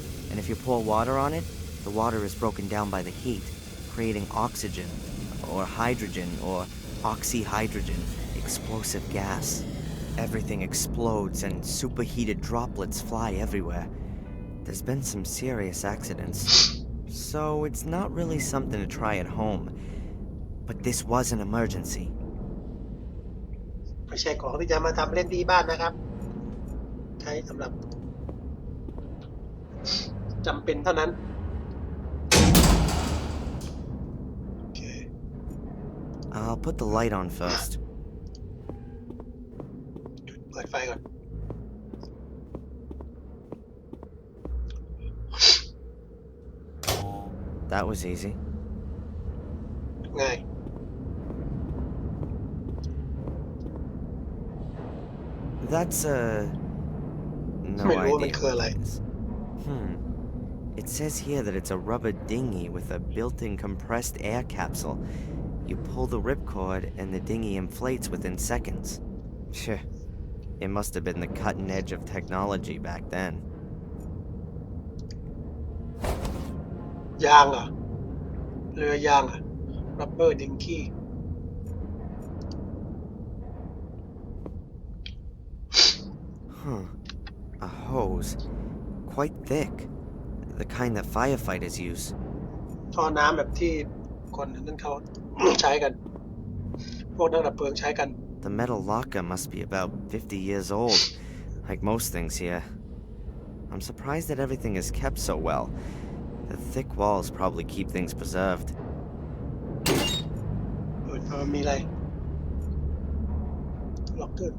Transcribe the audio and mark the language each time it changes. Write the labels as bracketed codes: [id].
[en] And if you pour water on it, the water is broken down by the heat, creating oxygen, or hydrogen, or oxyhydrogen, explosive gas. Everything explodes and superheated droplets fly everywhere. There's been some serious accidents. So it's not really something to try at home. But this was an emergency. [th] ไม่ใช่ของที่จะมาทำเล่นที่บ้านนะครับ ใช้สำหรับจำเป็นเท่านั้น โอเค [en] I'll put the light on first. [th] เปิดไฟก่อน [en] That was easy. [th] ง่าย [en] That's no [th] ไม่รู้ว่ามัน [en] idea [th] คืออะไร [en] what it is. It says here that it's a rubber dinghy with a built-in compressed air capsule. You pull the ripcord and the dinghy inflates within seconds. Sure. It must have been the cutting edge of technology back then. [th] ยางเหรอเรือยางอะ [en] rubber dinghy Huh. A hose. Quite thick. The kind that firefighters use. [th] ท่อน้ำแบบที่คนนั้นเขา ใช้กัน พวกนักดับเพลิงใช้กัน [en] The metal locker must be about 50 years old, like most things here. I'm surprised that everything is kept so well. The thick walls probably keep things preserved. [th] มีอะไร ล็อกเกอร์